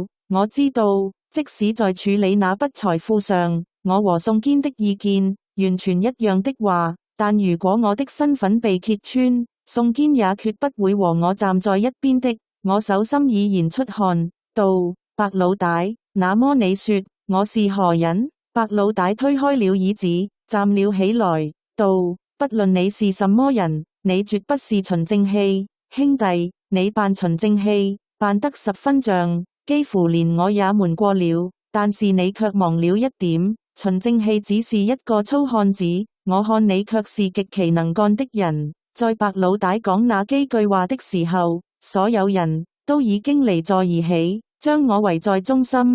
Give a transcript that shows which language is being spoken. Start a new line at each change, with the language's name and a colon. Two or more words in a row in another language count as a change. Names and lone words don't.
Chinese: 我知道，即使在處理那筆財富上，我和宋堅的意見完全一樣的話，但如果我的身份被揭穿，宋堅也決不會和我站在一邊的。我手心已然出汗，道：白老大，那麼你說我是何人？白老大推開了椅子，站了起來，道：不論你是什麼人，你絕不是循正氣。兄弟，你扮循正氣，扮得十分像，幾乎連我也瞞過了。但是你卻忘了一點，循正氣只是一個粗漢子，我看你卻是極其能幹的人。在白老大講那幾句話的時候，所有人都已經離座而起，將我圍在中心。